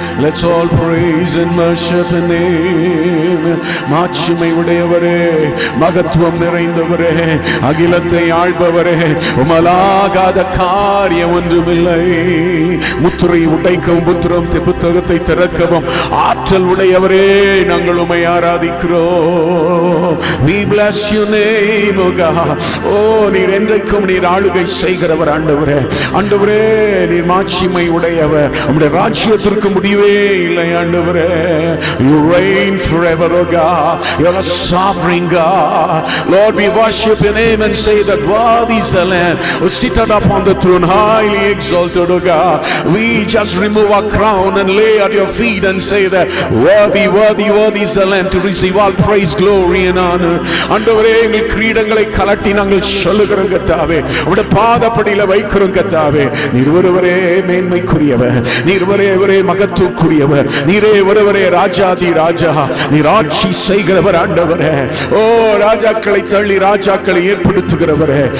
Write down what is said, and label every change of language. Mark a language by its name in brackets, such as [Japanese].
[English] Let's all praise and worship the name. [Tamil] மாட்சிமை உடையவரே, மகத்துவம் நிறைந்தவரே, அகிலத்தை ஆள்பவரே, உமலாகாத காரியம் ஒன்றுமில்லை. முத்திரை உடைக்கவும் புத்தகத்தை திறக்கவும் ஆற்றல் உடையவரே, நாங்கள் உம்மை ஆராதிக்கிறோம். [English] We bless your name, O God. [Tamil] ஓ, நீர் என்றைக்கும் நீர் ஆளுகை செய்கிறவர் ஆண்டவரே. ஆண்டவரே, நீர் மாட்சிமை உடையவர். உம்முடைய ராஜ்யத்திற்கு முடிவே இல்லை ஆண்டவரே. [English] You reign forever, O God. You are a sovereign God. Lord, we worship your name and say that worthy is the Lamb who sitteth upon the throne, highly exalted, O God. We just remove our crown and lay at your feet and say that worthy, worthy, worthy is the Lamb to receive all praise, glory and honor. [Tamil] ஆண்டவரே, எங்கள் கிரீடங்களை கலட்டி நாங்கள் சொல்லுகிறோம் கர்த்தாவே. உம்முடைய பாதப்படியில வைக்கிறோம் கர்த்தாவே. நீர் ஒருவரே மேன்மைக்குரியவர், நீர் ஒருவரே மகத்துவக்குரியவர், நீரே ஒருவரே ராஜாதி ராஜா. நீர் ஆட்சி செய்கிறவர் ஆண்டவரே. ஓ, ராஜாக்களை தள்ளி ராஜாக்களை ஏற்படுத்துகிறவரே.